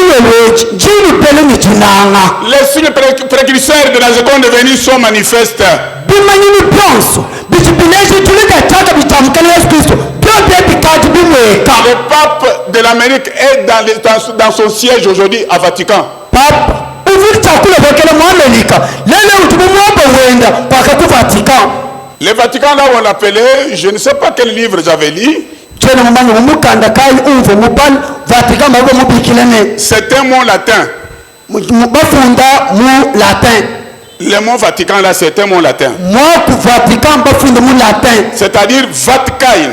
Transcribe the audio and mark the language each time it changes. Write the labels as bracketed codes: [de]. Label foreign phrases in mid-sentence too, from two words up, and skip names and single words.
[fr] Les signes précurseurs de la seconde venue sont manifestes. Le pape de l'Amérique est dans son siège aujourd'hui à Vatican. [lu] katolika lele utumumwapa wenda paka ku Vatican. [fr] Le Vatican, là où on l'appelait, je ne sais pas quel livre j'avais lu. C'est un mot latin. Le mot Vatican, là, c'est un mot latin. C'est-à-dire Vatkain.